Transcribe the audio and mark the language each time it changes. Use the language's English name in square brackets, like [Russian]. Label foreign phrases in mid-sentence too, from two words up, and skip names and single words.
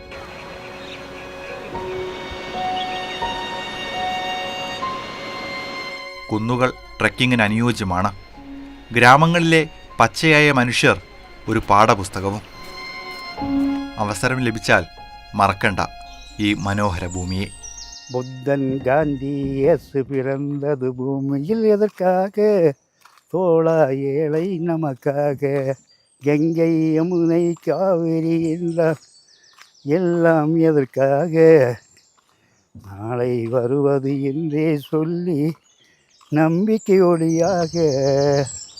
[Malayalam] കുന്നുകൾ ട്രെക്കിങ്ങിന് അനുയോജ്യമാണ്. ഗ്രാമങ്ങളിലെ പച്ചയായ മനുഷ്യർ ഒരു പാഠപുസ്തകവും. അവസരം ലഭിച്ചാൽ മറക്കണ്ട ഈ മനോഹര ഭൂമിയെ. [Tamil] புத்தன் காந்தி இயேசு பிறந்தது பூமியில் எதற்காக? தோழா ஏழை நமக்காக. கங்கை யமுனை காவிரி எல்லாம் எதற்காக? நாளை வருவது என்றே சொல்லி நம்பிக்கை ஒளியாக